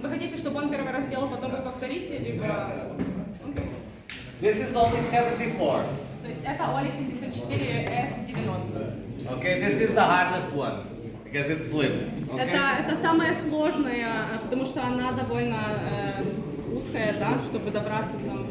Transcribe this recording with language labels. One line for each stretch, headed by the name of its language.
Russian: Вы хотите, чтобы он первый раз сделал, потом вы повторите, либо...
English: Okay. This is only 74.
Russian: То есть это OLI 74 S90.
English: Okay, this is the hardest one because it's slim. Okay?
Russian: Это самая сложная, потому что она довольно узкая, да, чтобы добраться к нам.